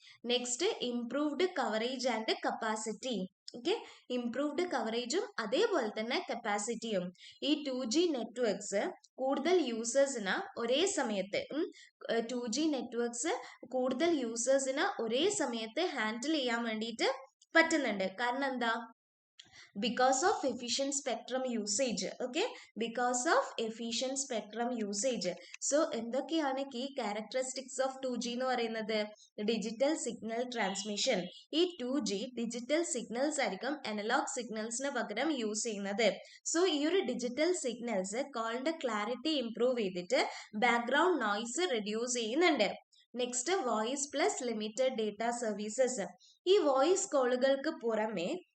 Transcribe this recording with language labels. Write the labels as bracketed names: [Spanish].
[English] Next improved coverage and capacity. Okay, improved കവറേജും [Malayalam] അതേപോലെ തന്നെ [English] കപ്പാസിറ്റിയും. [Malayalam] ഈ 2G നെറ്റ്വർക്ക്സ് കൂടുതൽ യൂസേഴ്സിന് ഒരേ സമയത്ത് 2G നെറ്റ്വർക്ക്സ് കൂടുതൽ യൂസേഴ്സിന് ഒരേ സമയത്ത് ഹാൻഡിൽ ചെയ്യാൻ വേണ്ടിയിട്ട് പറ്റുന്നുണ്ട്. കാരണം എന്താ? [English] because of efficient spectrum usage. Okay, because of efficient spectrum usage. So [Malayalam] എന്തൊക്കെയാണ് [English] key characteristics of 2G [Malayalam] എന്ന് പറയുന്നത്? [English] Digital signal transmission. [Malayalam] ഈ 2G ഡിജിറ്റൽ സിഗ്നൽസ് ആയിരിക്കും അനലോഗ് സിഗ്നൽസിന് പകരം യൂസ് ചെയ്യുന്നത്. സോ ഈ ഒരു ഡിജിറ്റൽ സിഗ്നൽസ് കോളിന്റെ ക്ലാരിറ്റി ഇംപ്രൂവ് ചെയ്തിട്ട് ബാക്ക്ഗ്രൗണ്ട് നോയ്സ് റെഡ്യൂസ് ചെയ്യുന്നുണ്ട്. [English] Next voice plus limited data services. [Malayalam] ഈ വോയിസ് കോളുകൾക്ക് പുറമെ